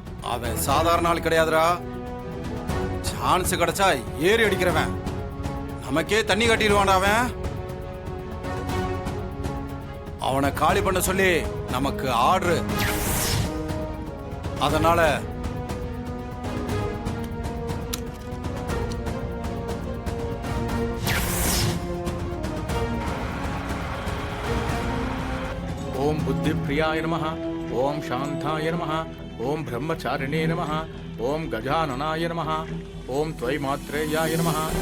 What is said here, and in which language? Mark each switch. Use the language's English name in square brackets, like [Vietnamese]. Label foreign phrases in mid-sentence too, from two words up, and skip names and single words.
[Tamil] அவன் சாதாரண ஆள் கிடையாதுடா. சான்ஸ் கிடைச்சா ஏறி அடிக்கிறவன். நமக்கே தண்ணி கட்டிடுவான்டா அவன். அவனை காலி பண்ண சொல்லி நமக்கு ஆர்டர். அதனால [Sanskrit] ओम बुद्धि प्रियाय नमः, ओम शांताय नमः, ओम ब्रह्मचारिणे नमः, ओम गजाननाय नमः, ओम त्वयि मात्रेयाय नमः.